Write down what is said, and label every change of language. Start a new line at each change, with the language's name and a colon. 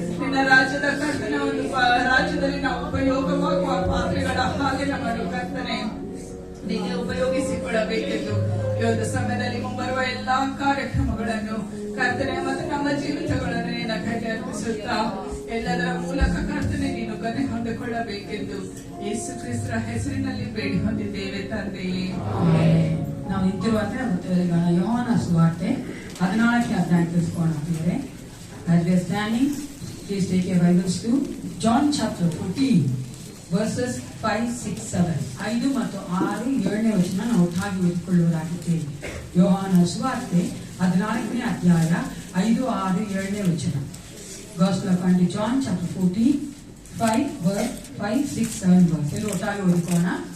Kannada: ನಿನ್ನ ರಾಜ್ಯದ ಕರ್ತನ ಒಂದು ರಾಜ್ಯದಲ್ಲಿ ನಾವು ಉಪಯೋಗವಾಗುವ ಪಾತ್ರೆಗಳ ಹಾಗೆ ನಮ್ಮನ್ನು ಕರ್ತನೆ ನೀಗೆ ಉಪಯೋಗಿಸಿಕೊಳ್ಳಬೇಕೆಂದು ಈ ಒಂದು ಸಮಯದಲ್ಲಿ ಮುಂಬರುವ ಎಲ್ಲಾ ಕಾರ್ಯಕ್ರಮಗಳನ್ನು ಕರ್ತನೆ ಮತ್ತು ನಮ್ಮ ಜೀವಿತಗಳನ್ನು ನಿನ್ನ ಕೈಗೆ ಅರ್ಪಿಸುತ್ತಾ ಎಲ್ಲದರ ಮೂಲಕ ಕರ್ತನೆ ನೀನು ಕೊನೆ ಹೊಂದಿಕೊಳ್ಳಬೇಕೆಂದು ಯೇಸು ಕ್ರಿಸ್ತರ ಹೆಸರಿನಲ್ಲಿ ಬೇಡಿ ಹೊಂದಿದ್ದೇವೆ ತಂದೆಯೇ. ನಾವು ನಿಂತಿರುವಂತೆ ಯೋಹಾನ ಸುವಾರ್ತೆ 14ನೇ ಅಧ್ಯಾಯ ತಿಳಿಸ್ಕೊಳ್ಳುತ್ತಿದ್ದೇವೆ.
English: As we are standing, please take your Bibles to John chapter 14 verses 5, 6, 7.
Kannada: 5 ಮತ್ತು 6, 7ನೇ ವಚನ ನಾವು ಒಟ್ಟಾಗಿ ಓದಿಕೊಳ್ಳುವರಾಗಿದ್ದೇವೆ. ಯೋಹಾನ ಸುವಾರ್ತೆ 14ನೇ ಅಧ್ಯಾಯ 5, 6, 7ನೇ ವಚನ.
English: Gospel according to John chapter 14 5 verse 5, 6, 7 verse.
Kannada: ಎಲ್ಲರೂ ಒಟ್ಟಾಗಿ ಓದಿಕೊಳ್ಳೋಣ.